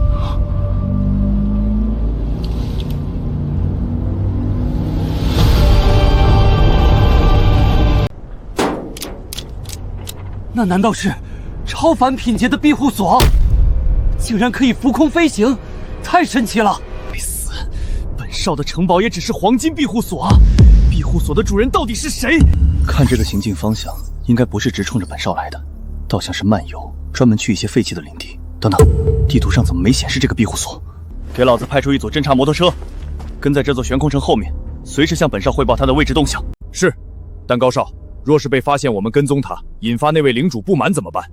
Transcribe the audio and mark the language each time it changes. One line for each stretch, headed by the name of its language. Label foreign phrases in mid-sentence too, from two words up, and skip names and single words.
Chinese: 那難道是超凡品階的庇護所？竟然可以浮空飛行，太神奇了！該死，本少的城堡也只是黃金庇護所，庇護所的主人到底是誰？看這個行進方向，應該不是直衝着本少來的，倒像是漫遊，專門去一些廢棄的領地。等等，地圖上怎麼沒顯示這個庇護所？給老子派出一組偵察摩托車，跟在這座懸空城後面，隨時向本少匯報他的位置動向。是，但高少，若是被發現我們跟蹤他，引發那位領主不滿怎麼辦？